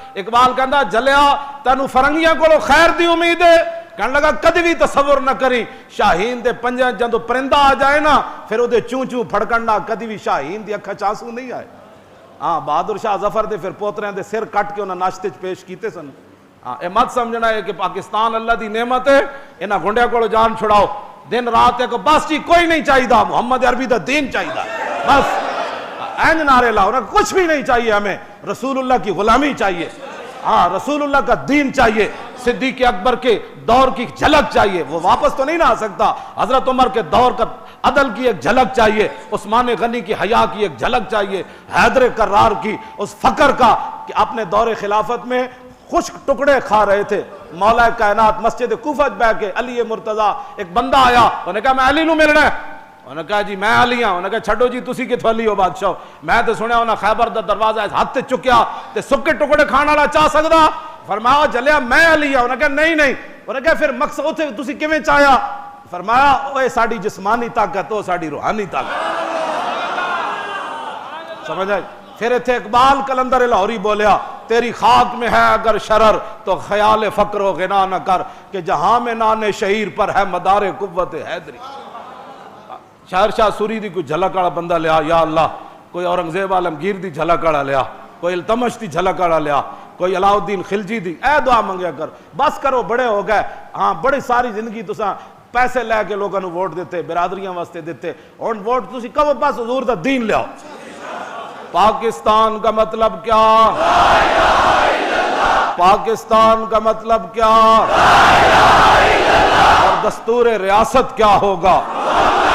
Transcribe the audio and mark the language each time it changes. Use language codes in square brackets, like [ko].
[pa] اقبال کہندا جلیا تینوں فرنگیاں کولو خیر دی امید ہے. کہنے لگا کدی بھی تصور نہ کری شاہین دے پنجاں جدوں پرندہ آ جائے نا پھر او دے چوں چوں پھڑکنا کدی بھی شاہین دی اکھاں چ آنسو نہیں آئے. ہاں بہادر شاہ ظفر دے پھر پوتریاں دے سر کٹ کے انہاں ناشتے چ پیش کیتے سن. ہاں اے مت سمجھنا ہے کہ پاکستان اللہ دی نعمت ہے انہاں گنڈیاں کولو جان چھڑاؤ دن رات ہے کہ بس جی کوئی نہیں چاہیے محمد عربی دا دین چاہیے بس اینج نعرے لاؤ نا کچھ بھی نہیں چاہیے [ur] ہمیں رسول اللہ کی غلامی چاہیے. ہاں رسول اللہ کا دین چاہیے. صدیق اکبر کے دور کی جھلک چاہیے وہ واپس تو نہیں نہ آ سکتا. حضرت عمر کے دور کا عدل کی ایک جھلک چاہیے. عثمان غنی کی حیا کی ایک جھلک چاہیے. حیدر کرار کی اس فقر کا کہ اپنے دور خلافت میں خشک ٹکڑے کھا رہے تھے. [pa] مولا کائنات مسجد کوفہ بیٹھ کے علی مرتضیٰ ایک بندہ آیا انہوں نے کہا میں علی نو ملنا ہے. انہوں نے کہا جی میں علی ہاں. انہوں نے کہا چھڈو جی تسی کتھوں علی ہو بادشاہ میں تے سنیا انہاں خیبر دا دروازہ ہاتھ تے چکیا تے سکے ٹکڑے کھان والا چاہ سکدا. فرمایا جلیا میں علی ہاں. انہوں نے کہا نہیں نہیں. انہوں نے کہا پھر مقصد اوتھے تسی کیویں چاہیا. فرمایا اوے ساڈی جسمانی طاقت او ساڈی روحانی طاقت سمجھ آئی. پھر ایتھے اقبال کلندر لاہوری بولیا [ur] تیری خاک میں ہے اگر شرر تو خیال فقر و غنا نہ کر کہ جہاں میں نان شہیر پر ہے مدار قوت حیدری. [pa] شہر شاہ سوری دی کوئی جھلک والا بندہ لیا یا اللہ, کوئی اورنگزیب عالمگیر دی جھلک والا لیا, کوئی التمش دی جھلک والا لیا, کوئی علاؤ الدین خلجی دی. اے دعا منگیا کر بس کرو بڑے ہو گئے. ہاں بڑی ساری زندگی تساں پیسے لے کے لوگوں نے ووٹ دیتے برادریاں واسطے دیتے اور ووٹ تسی کہو بس حضور دا دین لیاؤ. [ur] پاکستان کا مطلب کیا؟ پاکستان کا مطلب کیا؟ اور دستور ریاست کیا ہوگا؟